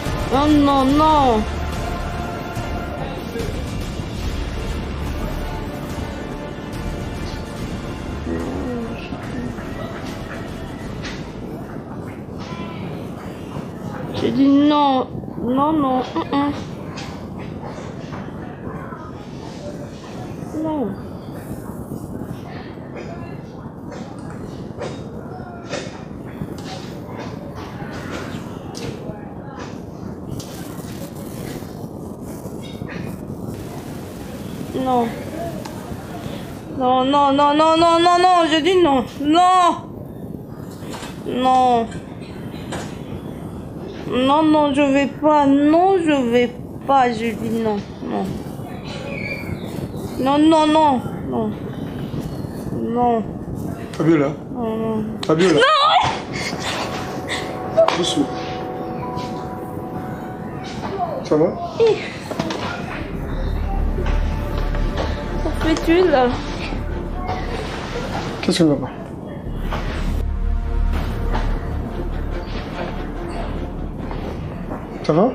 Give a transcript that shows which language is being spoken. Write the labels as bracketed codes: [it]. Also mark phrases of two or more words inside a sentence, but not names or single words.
[fr] Oh non, non. J'ai dit non. Non, non. Non. Non. Non, non, non, non, non, non, non, je dis non. Non. Non. Non, non, je vais pas. Non, je vais pas. Je dis non. Non. Non, non, non. Non. Non. Fabiola. Non, non. Fabiola. Non. Doucement. Ça va? Que fais-tu là? Qu'est-ce qui ne va pas? Ça va?